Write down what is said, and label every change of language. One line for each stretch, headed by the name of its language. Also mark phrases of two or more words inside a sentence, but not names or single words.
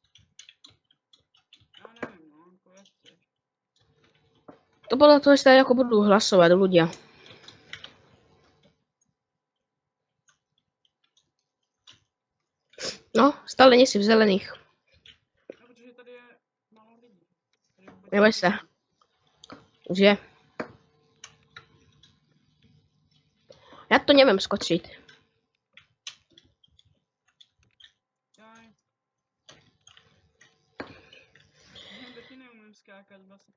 Czech: ja nevím, no, ako jak chceš.
Slovak: To podľa toho isté, ako budú hlasovať ľudia. No, stále nie si v zelených. No,
Czech: protože tady je málo lidí.
Slovak: Neboj sa. Už je. Ja to neviem skočiť. Jaj.
Czech: Já taky neumím skákat vlastně.